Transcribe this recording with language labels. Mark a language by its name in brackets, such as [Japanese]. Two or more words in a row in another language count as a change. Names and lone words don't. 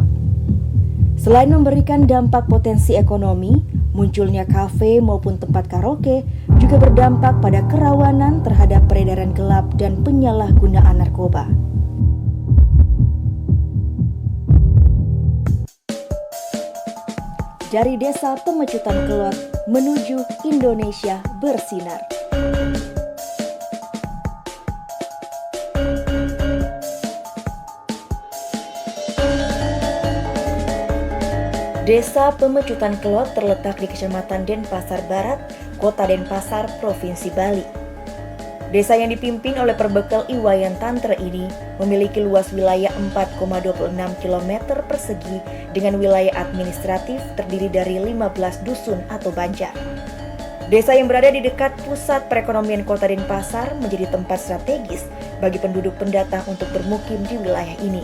[Indonesian] Selain memberikan dampak potensi ekonomi, munculnya kafe maupun tempat karaoke juga berdampak pada kerawanan terhadap peredaran gelap dan penyalahgunaan narkoba. Dari Desa Pemecutan Kelot menuju Indonesia bersinar. Desa Pemecutan Kelot terletak di Kecamatan Denpasar Barat, Kota Denpasar, Provinsi Bali. Desa yang dipimpin oleh Perbekal Iwayan Tantra ini memiliki luas wilayah 4,26 km persegi dengan wilayah administratif terdiri dari 15 dusun atau banjar. Desa yang berada di dekat pusat perekonomian Kota Denpasar menjadi tempat strategis bagi penduduk pendatang untuk bermukim di wilayah ini.